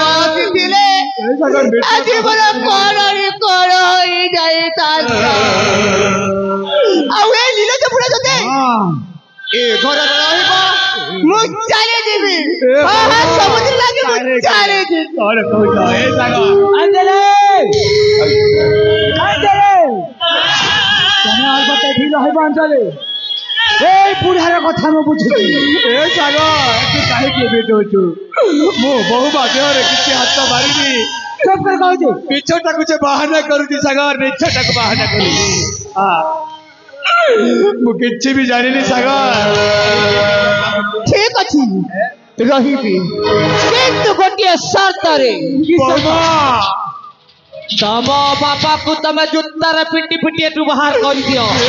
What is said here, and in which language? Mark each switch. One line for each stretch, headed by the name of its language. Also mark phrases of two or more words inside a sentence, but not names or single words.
Odia: ଆସିଥିଲେ ଆଜି ମୋର କଣ ହୋଇଯାଇଥାନ୍ତା ଆଉ ଏ ନୀରଜ ବୁଢ଼ା ଯଦି ଏ ଘରରେ ରହିବ ମୁଁ ଚାଲିଯିବି ସମୁଦ୍ର ଲାଗି ମୁଁ ଚାଲିଯିବି କଣ କହୁଛ ଏ ସାଙ୍ଗ ଏଇ ବୁଢ଼ାର କଥା ମୁଁ ବୁଝୁଛି ଏ ସାଙ୍ଗ ତୁ କାହିଁକି ଭେଟୁଛୁ ମୁଁ ବହୁ ବାଧ୍ୟରେ କିଛି ହାତ ମାରିନି ଚୁପ କରି କହୁଛି ମିଛଟାକୁ ଯେ ବାହାନା କରୁଛି ସାଙ୍ଗ ମିଛଟାକୁ ବାହାନା କରୁଛି ମୁଁ କିଛି ବି ଜାଣିନି ସାଙ୍ଗ ଠିକ ଅଛି ରହିବି କିନ୍ତୁ ଗୋଟିଏ ସର୍ତ୍ତରେ ତମ ବାପାକୁ ତମେ ଜୁତାରେ ପିଟି ପିଟି ଏଠୁ ବାହାର କରିଦିଅ